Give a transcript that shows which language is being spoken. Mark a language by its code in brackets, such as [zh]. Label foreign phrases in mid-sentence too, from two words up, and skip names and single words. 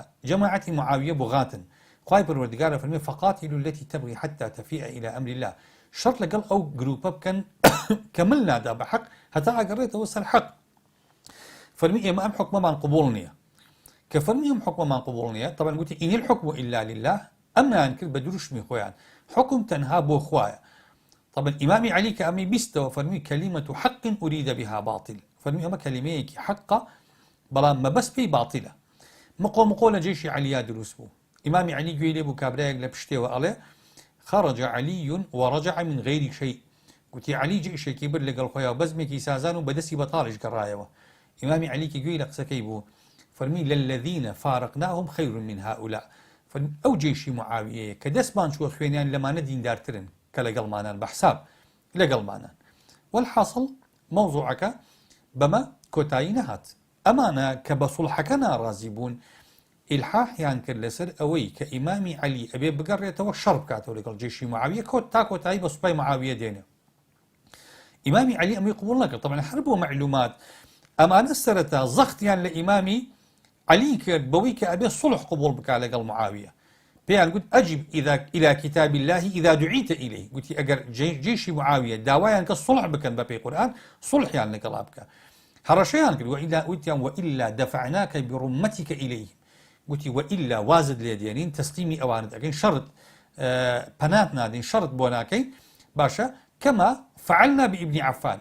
[ckb] جەماعەتی معاویە بوغاتن. خوای پەروەردگارە فەرمێ [ar] فەقاتیلوا الەتی تەبغی حەتى تەفیئە إلى ئەمری الله. [ckb] شەڕ لەگەڵ ئەو گروپە بکەن کە مل نادا بە حەق هەتا ئەگەڕێتەوە سەر حەق. فەرمی ئێمە ئەم حکمەمان قبول نییە. کە فەرمی ئەم حکمەمان قبول نییە، طبعا گوتی [ar] ئین الحکم إلا لله، [ckb] ئەممان کرد بە دروشمی خۆیان. حکم تەنها بۆ خوایە. طبعا ئیمامی عەلی کە ئەمەی بیستەوە فەرمی [ar] کەلیمەت حەق ئوریدە بها باطل. [ckb] فەرمی ئەمە کەلیمەیەکی حەقە بەڵام مەبەست پێی باتیلە. مقۆ لە جێشی عەلیا دروست بوو. ئیمامی عەلی گوێی لێ بوو کابرایەک لە پشتێوە ئەڵێ [ar] خرج عەلی ورجع من غير شيء. [ckb] گوتی عەلی جێشێکی برد لەگەڵ خۆیان و بەزمێکی سازان و بەدەستی بەتاڵیش گەڕایەوە. ئیمامی عەلی کە گوێی لە قسەکەی بوو فەرمی [ar] للذین فارقناهم خير من هؤلاء. [ckb] فەرمی ئەو جێشی معاویەیە کە دەستمان چووە خوێنیان لەمانە دیندارترن کە لەگەڵمانان بەحساب لەگەڵمانان. والحاصل مەوزوعەکە بەمە کۆتایی نەهات. ئەمانە کە بە سوڵحەکە ناڕازی بوون ئیلحاحیان کرد لەسەر ئەوەی کە ئیمامی عەلی ئەبێ بگەڕێتەوە شەڕ بکاتەوە لەگەڵ جێشی معاویە تا کۆتایی بە سوپای معاویە دێنێ. ئیمامی عەلی ئەمەی قبوڵ نەکرد. طبعا هەر بۆ مەعلومات ئەمانە سەرەتا زەختیان لە ئیمامی عەلی کرد بەوەی کە ئەبێ سوڵح قبوڵ بکات لەگەڵ معاویە. پێیان گوت [ar] ئەجیب إلى كتاب الله إذا دعيت إليه. [ckb] گوتی ئەگەر جێشی معاویە داوایان کە سوڵح بکەن بە پێی قورئان سوڵحیان لەگەڵا بکە. هەڕەشەیان کرد [ar] وإلا دفعناك برمتك إليه. [ckb] گوتی وإلا وازد لێ دێنین تەسلیمی ئەوانت ئەگەین شەڕت پەنات نادەین شەڕت بۆ ناکەین باشە [ar] کەما فعلنا بإبن عفان.